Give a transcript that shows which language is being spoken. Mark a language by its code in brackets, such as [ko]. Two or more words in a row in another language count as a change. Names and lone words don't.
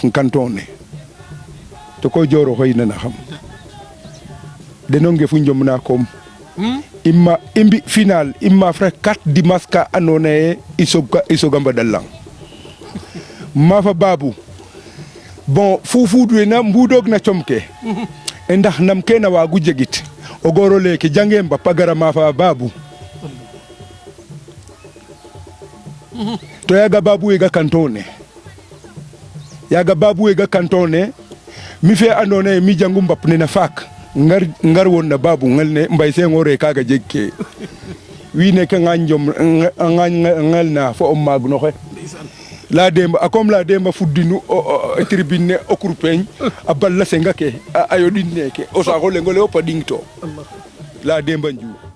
[srr] canton ne to ko joor oxoy nana xam deno ngefu ñomna koom i mbi final i maaf rek 4 dimanche ka andoona yee i soga mbadal lang maafa Babou bon fuufuud we na mbuudoog na com ke ndax nam kene waagu jegit o goor oleeke jange mbap a gara maafa Babou to yaaga Babou wega canton ne mi fe andoona yee mi jangu mbap ne na faak ngar woon na Babou ngel ne Mbaye Senghor kaaga jegkee wiin we ke ngel na fo o maag no xe la demba a comme la demba fuddinu tribune ne o kurpeñ a balla senga ke a yoɗin neke o saaxo leŋ ole fop a ɗing to la demba Ndiouf